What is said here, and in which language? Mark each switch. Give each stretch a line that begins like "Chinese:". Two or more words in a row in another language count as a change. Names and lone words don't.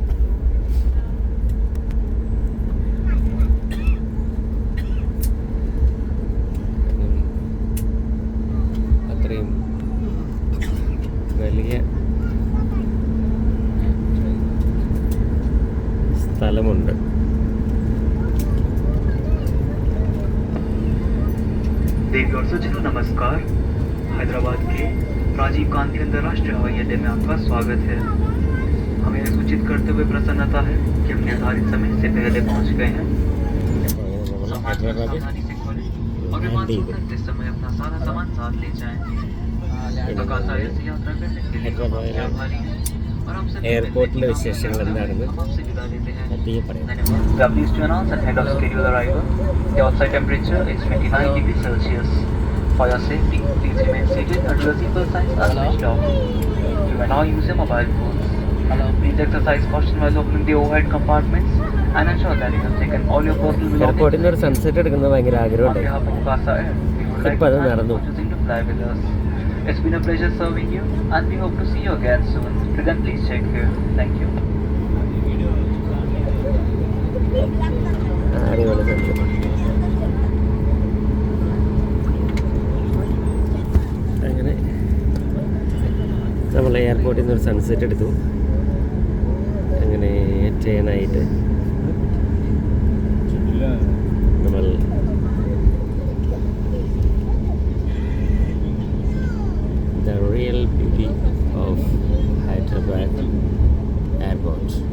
Malayalam: അത്രയും വലിയ സ്ഥലമുണ്ട്.
Hindi: देवी और सज्जनों नमस्कार। हैदराबाद के राजीव गांधी अंतर्राष्ट्रीय हवाई अड्डे में आपका स्वागत है। हमें यह सूचित करते हुए प्रसन्नता है कि हम निर्धारित समय से पहले पहुंच गए हैं। सावधानी से खोलें और विमान से उतरते समय अपना सारा सामान साथ ले जाएं। अकाशा से यात्रा करने के लिए हम आपके आभारी हैं और हम सभी
Malayalam: എയർപോർട്ടിലെ വിശേഷങ്ങൾ എന്താണെന്ന്
Hindi: आपसे विदा लेते हैं।
Malayalam: പതിയെ പറയാം.
English: We are pleased to announce that ahead of scheduled arrival, the outside temperature is 29 degrees Celsius. For your safety, please remain seated until the seatbelt signs are switched off. You may now use your mobile phones. Please exercise caution while opening the overhead compartments and ensure that you have taken all your personal belongings.
Malayalam: എയർപോർട്ടിൽ നിന്ന് ഒരു സൺസെറ്റ് എടുക്കുന്നത് ഭയങ്കര
English: On
Malayalam: ആഗ്രഹമുണ്ട്.
English: behalf of Akasa Air, we would like
Malayalam: ഇപ്പം അത്
English: to thank you
Malayalam: നടന്നു.
English: for choosing to fly with us. It's been a pleasure serving you and we hope to see you again soon. Till then, please take care. Thank you.
Malayalam: അടിപൊളി സൺസെറ്റ്. അങ്ങനെ നമ്മൾ എയർപോർട്ടിൽ നിന്ന് ഒരു സൺസെറ്റ് എടുത്തു. അങ്ങനെ ട്രെയിനായിട്ട് നമ്മൾ
English: the real beauty of Hyderabad airport.